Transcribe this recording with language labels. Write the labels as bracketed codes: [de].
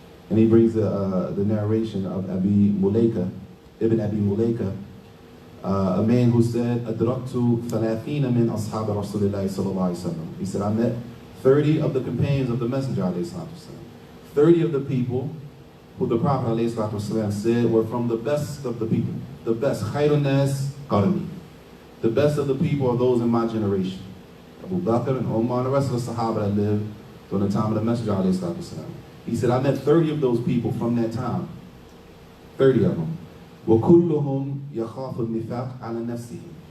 [en] And he brings the narration of Ibn Abi Mulaika, a man who said, [ar] أَدْرَكْتُ ثَلَاثِينَ مِنْ أَصْحَابِ رَسُولِ اللَّهِ صَلَّى اللَّهُ عَلَيْهِ وسلم. [en] He said, I met 30 of the companions of the Messenger alayhi salatu wasalam. 30 of the people who the Prophet alayhi salatu wasalam said were from the best of the people. The best, [ar] خَيْرُ النَّاسِ قَرْنِي. [en] The best of the people are those in my generation. Abu Bakr and Umar and the rest of the Sahaba that lived during the time of the Messenger alayhi salatu wasalam. He said, I met 30 of those people from that time. 30 of them. [ar] وَكُلُّهُمْ يَخَافُ النِّفَاقَ عَلَى نَفْسِهِ.